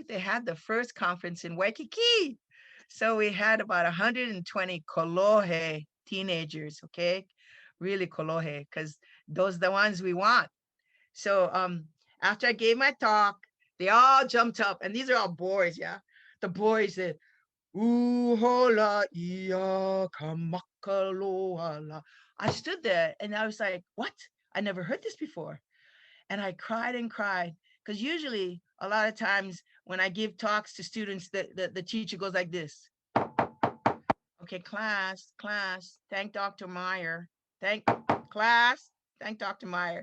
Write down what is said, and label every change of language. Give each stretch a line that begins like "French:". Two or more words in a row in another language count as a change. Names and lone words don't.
English: They had the first conference in Waikiki. So we had about 120 kolohe teenagers, okay? Really kolohe, because those are the ones we want. So after I gave my talk, they all jumped up, and these are all boys, yeah? The boys said,
Hawaiian: Uhola ia kamakaloala.
English: I stood there and I was like, what? I never heard this before. And I cried and cried, because usually a lot of times when I give talks to students, the teacher goes like this. Okay, class, thank Dr. Meyer. Thank class, thank Dr. Meyer.